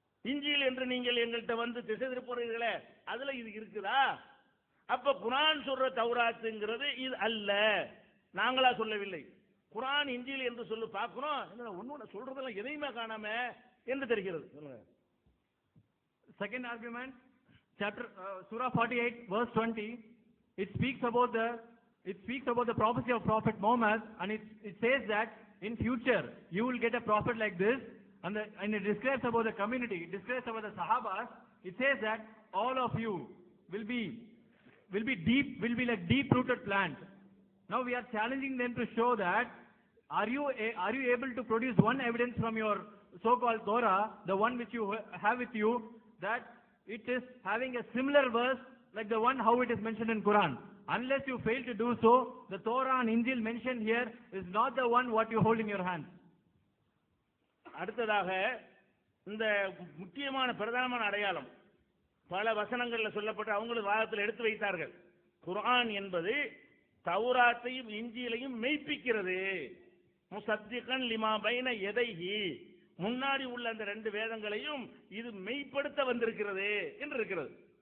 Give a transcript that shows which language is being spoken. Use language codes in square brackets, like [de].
[ta] இஞ்சில் என்று நீங்கள் எங்கள்கிட்ட வந்து திசை திருப்புறீர்களே, அதுல இது இருக்குதா? அப்ப குர்ஆன் சொல்ற தௌராத்துங்கிறது இது அல்ல, நாங்களா சொல்லவில்லை. குர்ஆன் இஞ்சில் என்று சொல்லி பார்க்கிறோம், ஒன்னு சொல்றதெல்லாம் எதையுமே காணாம என்று தெரிகிறது. [en] Second argument, Surah 48 verse 20, it speaks about the prophecy of Prophet Muhammad, and it says that in future you will get a prophet like this, and it describes about the community, it describes about the Sahabas. It says that all of you will be like deep rooted plant. Now we are challenging them to show that are you able to produce one evidence from your so-called Torah, the one which you have with you, that it is having a similar verse like the one how it is mentioned in Quran. Unless you fail to do so, the Torah and Injil mentioned here is not the one what you hold in your hand. [ta] அடுத்ததாக இந்த முக்கியமான பிரதானமான அடையாளம் பல வசனங்கள்ல சொல்லப்பட்டு அவங்களும் வாதத்தில் எடுத்து வைத்தார்கள். குர்ஆன் என்பது தௌராத்தையும் இஞ்சிலையும் மெய்ப்பிக்கிறது. [ar] முசத்திகன் லிமா பைன யதைஹி, [ta] முன்னாடி உள்ள அந்த ரெண்டு வேதங்களையும் இது மெய்ப்படுத்த வந்திருக்கிறது என்று இருக்கிறது.